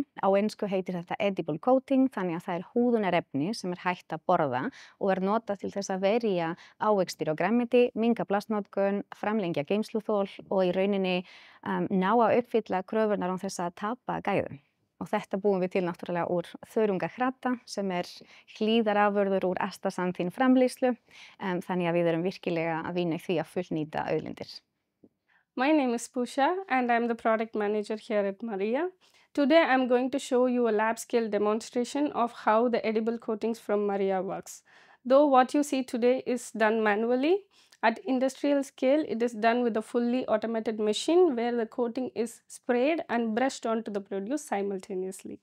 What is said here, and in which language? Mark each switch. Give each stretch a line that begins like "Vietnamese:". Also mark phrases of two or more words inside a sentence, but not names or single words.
Icelandic: Á ensku heitir þetta
English: edible coating,
Icelandic: þannig að það húðunarefni sem hægt að borða og notað til þess að verja ávextir og grænmeti, minnka plastnotkun, framlengja geymsluþol og í rauninni ná að uppfylla kröfurnar án þess að tapa gæðum. Og þetta búum við til náttúrulega úr þörungakrata sem hlíðarafurður úr astaxanthin framleiðslu, þannig að við erum virkilega að vinna í því að fullnýta auðlindir.
English: My name is Pusha and I'm the product manager here at Marea. Today I'm going to show you a lab scale demonstration of how the edible coatings from Marea works. Though what you see today is done manually, at industrial scale it is done with a fully automated machine where the coating is sprayed and brushed onto the produce simultaneously.